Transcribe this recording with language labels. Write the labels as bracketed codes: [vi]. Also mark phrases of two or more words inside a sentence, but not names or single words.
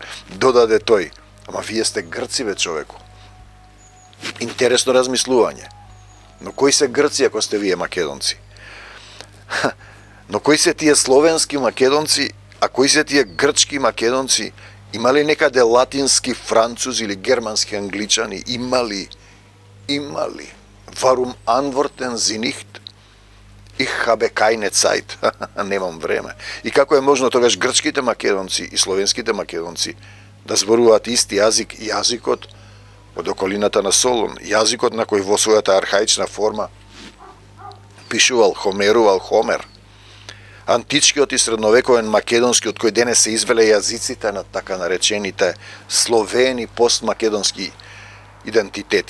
[mk] Додаде тој, ама вие сте грци бе човеку. Интересно размислување. Но кои се грци ако сте вие македонци? Но кои се тие словенски македонци, а кои се тие грчки македонци? Има ли некаде латински французи или германски англичани? Има ли? [de] Warum antworten Sie nicht? Ich habe keine Zeit. [mk] Немам време. И како е можно тогаш грчките македонци и словенските македонци да зборуваат исти јазик, јазикот од околината на Солун, јазикот на кој во својата архаична форма пишувал, хомерувал Хомер. Античкиот и средновековен македонски, од кој денес се извеле јазиците на така наречените словени постмакедонски идентитети.